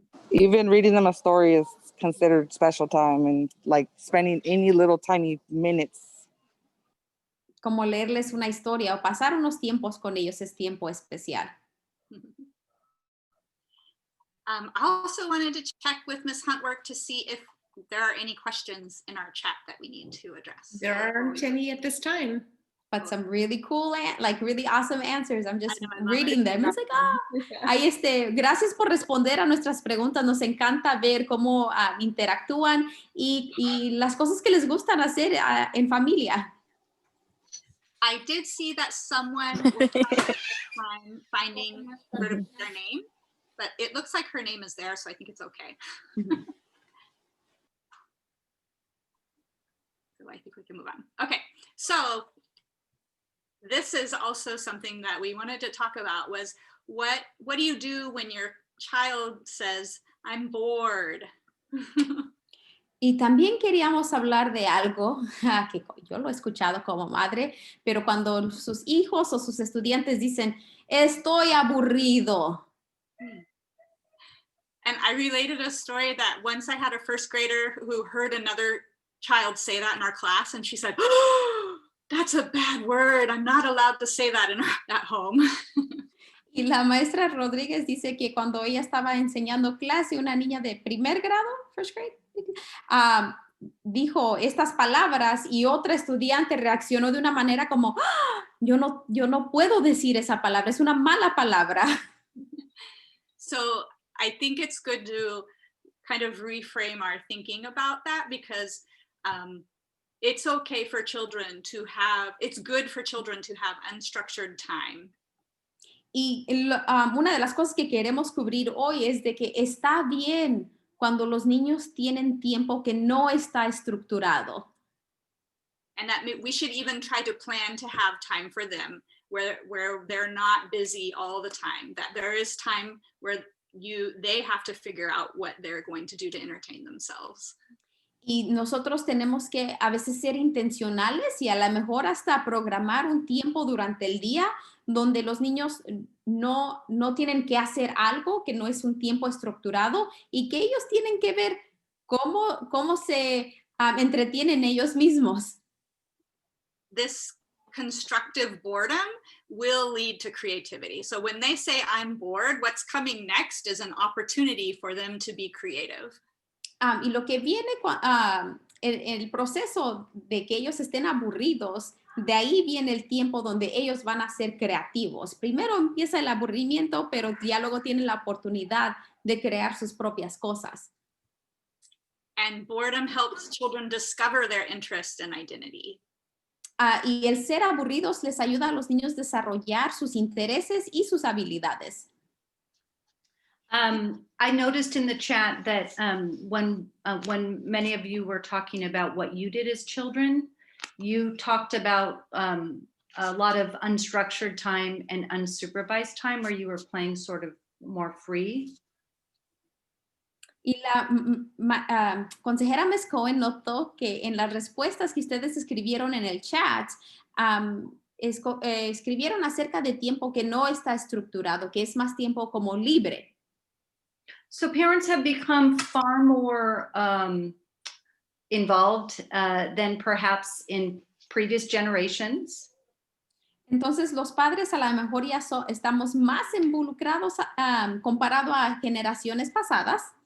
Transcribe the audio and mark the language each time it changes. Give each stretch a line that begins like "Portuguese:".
English: Even reading them a story is considered special time, and like spending any little tiny minutes.
Spanish: como leerles una historia o pasar unos tiempos con ellos es tiempo especial.
English: I also wanted to check with Ms. Huntwork to see if there are any questions in our chat that we need to address. There aren't any at this time. But some really cool, really awesome answers. I'm just I know, I love reading it. them. It's like,
Spanish: Ahí gracias por responder a nuestras preguntas. Nos encanta ver cómo interactúan y las cosas que les gustan hacer en familia.
English: I did see that someone was having a time finding their name, but it looks like her name is there, so I think it's okay. So I think we can move on. Okay, so this is also something that we wanted to talk about was what do you do when your child says, I'm bored?
Spanish: Y también queríamos hablar de algo que yo lo he escuchado como madre, pero cuando sus hijos o sus estudiantes dicen, estoy aburrido.
English: And I related a story that once I had a first grader who heard another child say that in our class, and she said, oh, that's a bad word. I'm not allowed to say that at home.
Spanish: Y la maestra Rodríguez dice que cuando ella estaba enseñando clase, una niña de primer grado,
English: first grade,
Spanish: dijo estas palabras y otra estudiante reaccionó de una manera como, ¡ah! yo no puedo decir esa palabra, es una mala palabra.
English: So I think it's good to kind of reframe our thinking about that because it's okay for children to have, it's good for children to have unstructured time.
Spanish: Y una de las cosas que queremos cubrir hoy es de que está bien cuando los niños tienen tiempo que no está estructurado.
English: And that we should even try to plan to have time for them where they're not busy all the time, that there is time where they have to figure out what they're going to do to entertain themselves.
Spanish: Y nosotros tenemos que a veces ser intencionales y a lo mejor hasta programar un tiempo durante el día donde los niños no tienen que hacer algo que no es un tiempo estructurado y que ellos tienen que ver cómo se entretienen ellos mismos.
English: This constructive boredom will lead to creativity. So when they say, I'm bored, what's coming next is an opportunity for them to be creative.
Spanish: Y lo que viene, el proceso de que ellos estén aburridos, de ahí viene el tiempo donde ellos van a ser creativos. Primero empieza el aburrimiento, pero ya luego tienen la oportunidad de crear sus propias cosas.
English: And boredom helps children discover their interest and identity.
Spanish: Y el ser aburridos les ayuda a los niños a desarrollar sus intereses y sus habilidades.
English: I noticed in the chat that when many of you were talking about what you did as children, you talked about a lot of unstructured time and unsupervised time where you were playing sort of more free.
Spanish: Y la consejera Ms. Cohen notó que en las respuestas que ustedes escribieron en el chat, escribieron acerca de tiempo que no está estructurado, que es más tiempo como libre.
English: So parents have become far more involved than perhaps in previous generations.
Spanish: Entonces los padres a lo mejor ya estamos más involucrados comparado a generaciones pasadas.